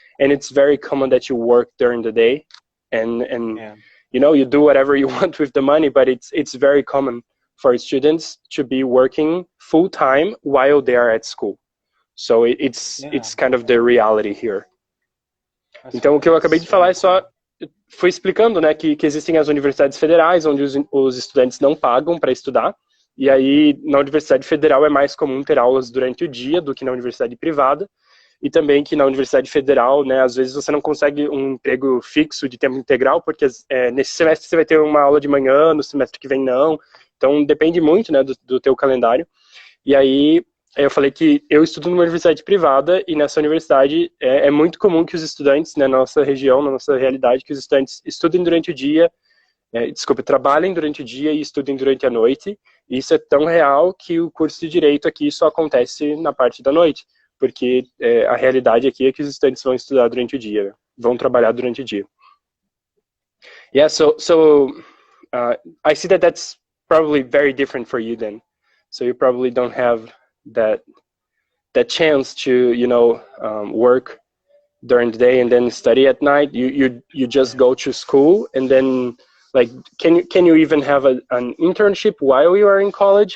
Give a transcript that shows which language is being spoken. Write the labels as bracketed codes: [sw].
[en] And it's very common that you work during the day, and you know, you do whatever you want with the money. But it's very common for students to be working full-time while they are at school. So it's kind of the reality here. [pt] Então, o que eu acabei de falar é só, fui explicando, né, que existem as universidades federais, onde os estudantes não pagam para estudar, e aí na Universidade Federal é mais comum ter aulas durante o dia do que na universidade privada, e também que na Universidade Federal, né, às vezes você não consegue um emprego fixo de tempo integral, porque nesse semestre você vai ter uma aula de manhã, no semestre que vem não, então depende muito, né, do teu calendário. E aí eu falei que eu estudo numa universidade privada, e nessa universidade é muito comum que os estudantes, né, na nossa região, na nossa realidade, que os estudantes estudem durante o dia, trabalhem durante o dia e estudem durante a noite. E isso é tão real que o curso de Direito aqui só acontece na parte da noite, porque a realidade aqui é que os estudantes vão estudar durante o dia, vão trabalhar durante o dia. [en] Yeah, so I see that that's probably very different for you then. So you probably don't have that chance to, you know, work during the day and then study at night. You just go to school, and then like can you even have an internship while you are in college?